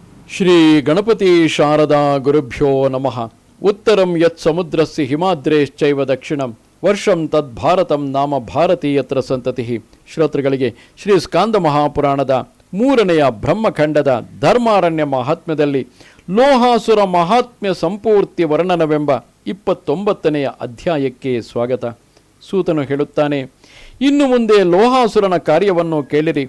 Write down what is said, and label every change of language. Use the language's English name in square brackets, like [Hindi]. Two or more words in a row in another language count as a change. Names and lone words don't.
[Sanskrit] ಶ್ರೀ ಗಣಪತಿ ಶಾರದಾ ಗುರುಭ್ಯೋ ನಮಃ. ಉತ್ತರಂ ಯತ್ ಸಮುದ್ರಸ್ಯ ಹಿಮಾದ್ರೇಶ್ಚೈವ ದಕ್ಷಿಣಂ ವರ್ಷಂ ತದ್ಭಾರತಂ ನಾಮ ಭಾರತೀಯತ್ರ ಸಂತತಿ. [Kannada] ಶ್ರೋತೃಗಳಿಗೆ ಶ್ರೀ ಸ್ಕಾಂದ ಮಹಾಪುರಾಣದ 3ನೆಯ ಬ್ರಹ್ಮಖಂಡದ ಧರ್ಮಾರಣ್ಯ ಮಹಾತ್ಮ್ಯದಲ್ಲಿ ಲೋಹಾಸುರ ಮಹಾತ್ಮ್ಯ ಸಂಪೂರ್ತಿ ವರ್ಣನವೆಂಬ 29ನೆಯ ಅಧ್ಯಾಯಕ್ಕೆ ಸ್ವಾಗತ. ಸೂತನು ಹೇಳುತ್ತಾನೆ, ಇನ್ನು ಮುಂದೆ ಲೋಹಾಸುರನ ಕಾರ್ಯವನ್ನು ಕೇಳಿರಿ.